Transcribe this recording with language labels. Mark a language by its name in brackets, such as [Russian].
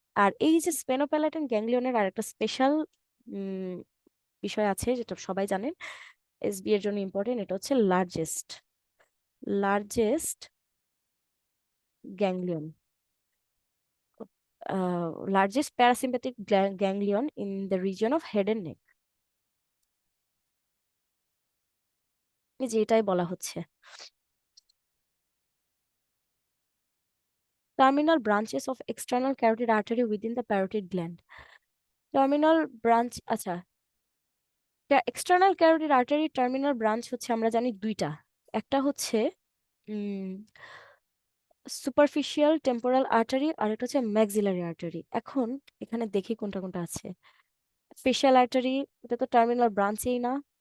[Bangla] আর এই যে স্পেনোপ্যালাটাইন গ্যাংলিয়নের আরেকটা স্পেশাল বিষয় আছে যেটা সবাই জানেন, এসবি এর জন্য ইম্পর্টেন্ট, এটা হচ্ছে largest, largest ganglion, [English] largest parasympathetic ganglion in the region of head and neck। [Bangla] এই যে এটাই বলা হচ্ছে [English] terminal branches of external carotid artery within the parotid gland। [Bangla] Terminal branch, আচ্ছা, external carotid artery terminal branch হচ্ছে আমরা জানি দুইটা, একটা হচ্ছে সুপারফিশিয়াল টেম্পোরাল আর্টারি, আর একটা হচ্ছে ম্যাক্সিলারি আর্টারি। এখন এখানে দেখি কোনটা কোনটা আছে। ফেশিয়াল আর্টারি, এটা তো টার্মিনাল ব্রাঞ্চেই না।